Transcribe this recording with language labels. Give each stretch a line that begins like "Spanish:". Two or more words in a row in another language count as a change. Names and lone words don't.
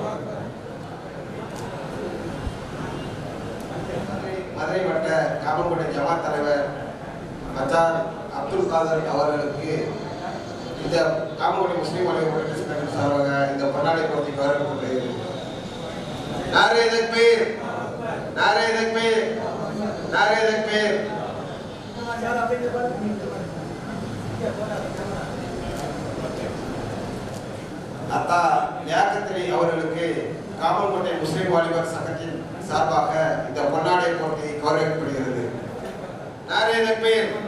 Tamil: மதுரை வட்ட காமல்கோட்டை ஜமாத் தலைவர் அச்சான் அப்துல் காதர் அவர்களுக்கு இந்த காமல்கோட்டை முஸ்லிம் வாலிபர் முன்னேற்ற சங்கத்தின் சார்பாக இந்த பொன்னாடை பகுதி கௌரவிக்கப்படுகிறது.
Urdu: نعرۂ تکبیر, نعرۂ تکبیر، نعرۂ تکبیر.
Tamil: அத்தா லியாக்கத் அவர்களுக்கு காமல்கோட்டை முஸ்லிம் வாலிபர் சங்கத்தின் சார்பாக இந்த பொன்னாடை போட்டி கௌரவிக்கப்படுகிறது.
Urdu: نعرۂ تکبیر.